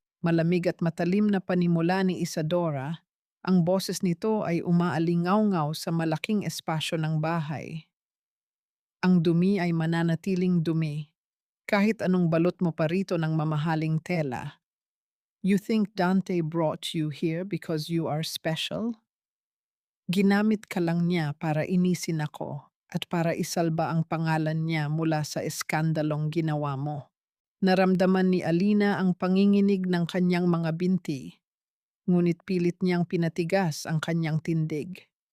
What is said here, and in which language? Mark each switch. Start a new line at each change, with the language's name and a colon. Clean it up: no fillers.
Filipino: Malamig at matalim na panimula ni Isadora, ang boses nito ay umaalingaw-ngaw sa malaking espasyo ng bahay. Ang dumi ay mananatiling dumi, kahit anong balot mo pa rito ng mamahaling tela.
English: You think Dante brought you here because you are special?
Filipino: Ginamit ka lang niya para inisin ako at para isalba ang pangalan niya mula sa eskandalong ginawa mo. Naramdaman ni Alina ang panginginig ng kanyang mga binti, ngunit pilit niyang pinatigas ang kanyang tindig.